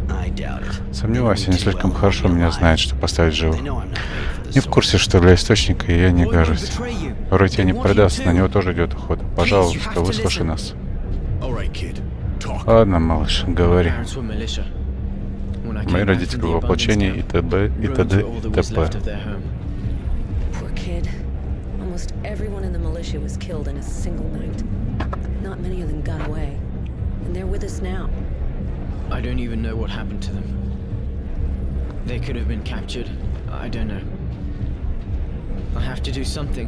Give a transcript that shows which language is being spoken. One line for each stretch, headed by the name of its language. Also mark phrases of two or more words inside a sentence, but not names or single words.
Russian: Сомневаюсь, они слишком хорошо меня знают, чтобы поставить живым. Не в курсе, что для источника я не гожусь. Порой тебя не предаст, на него тоже идет охота. Пожалуйста, выслушай нас. Ладно, малыш, говори. Мои родители в воплощении и т.д. и т.д. и т.п.
English: Poor kid. Almost everyone in the militia was killed in a single night. Not many of them got away. And they're with us now. I don't even know what happened to them. They could have been captured. I don't know. I have to do something.